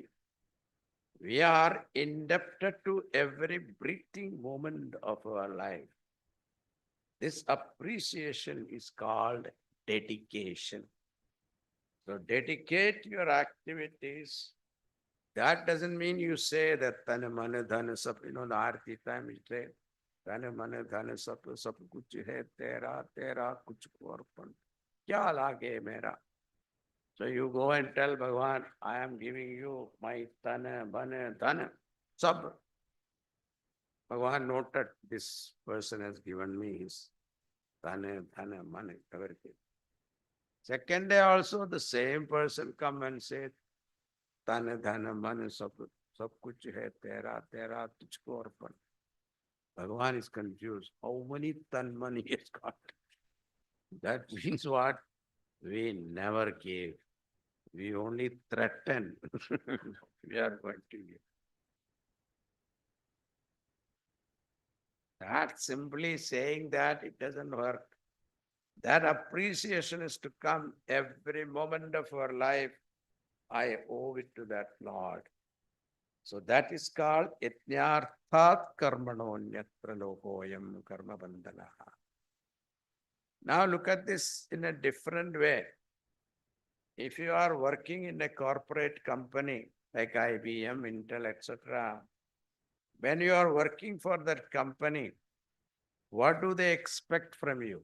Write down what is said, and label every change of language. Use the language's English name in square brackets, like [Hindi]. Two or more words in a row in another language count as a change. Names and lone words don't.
[English] We are indebted to every breathing moment of our life. This appreciation is called dedication. So dedicate your activities. That doesn't mean you say that [Hindi] तन मन धन सब, [English] the Aarti time we say, [Hindi] तन मन धन सब कुछ है तेरा, तेरा कुछ को अर्पण. क्या लागे मेरा? [English] So you go and tell Bhagavan, I am giving you my [Hindi] तन, मन, धन, सब. [English] Bhagavan noted this person has given me his [Hindi] तन, धन, मन, [English] everything. Second day also the same person come and say, [Hindi] तन, धन, मन, सब कुछ है तेरा, तेरा तुझको अर्पण. [English] Bhagavan is confused. How many tan money he has got? That means what? We never gave. We only threaten. We are going to give. That simply saying that it doesn't work. That appreciation is to come every moment of our life. I owe it to that Lord. So that is called [Sanskrit] यज्ञार्थात् कर्मणोऽन्यत्र लोकोऽयं कर्म बन्धनः. [English] Now look at this in a different way. If you are working in a corporate company like IBM, Intel, etc., when you are working for that company, what do they expect from you?